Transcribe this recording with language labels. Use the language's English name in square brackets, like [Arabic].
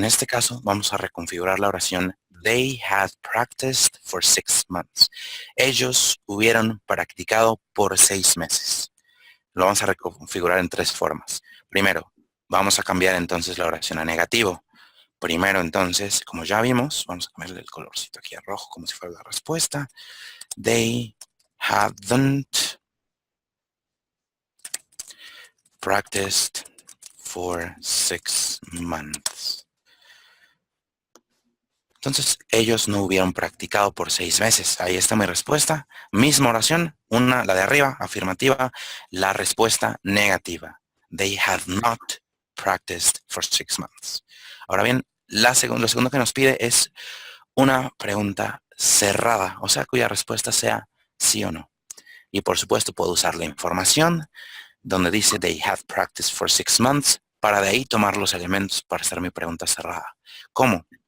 [Spanish] En este caso, vamos a reconfigurar la oración [English] They had practiced for 6 months. [Spanish] Ellos hubieran practicado por 6 meses. Lo vamos a reconfigurar en 3 formas. Primero, vamos a cambiar entonces la oración a negativo. Primero, entonces, como ya vimos, vamos a cambiarle el colorcito aquí a rojo como si fuera la respuesta. [English] They hadn't practiced for 6 months. [Spanish] Entonces, ellos no hubieran practicado por 6 meses. Ahí está mi respuesta. Misma oración, la de arriba, afirmativa, la respuesta negativa. [English] They have not practiced for 6 months. [Spanish] Ahora bien, lo segundo que nos pide es una pregunta cerrada, o sea, cuya respuesta sea sí o no. Y por supuesto, puedo usar la información donde dice [English] they have practiced for 6 months [Spanish] para de ahí tomar los elementos para hacer mi pregunta cerrada. ¿Cómo?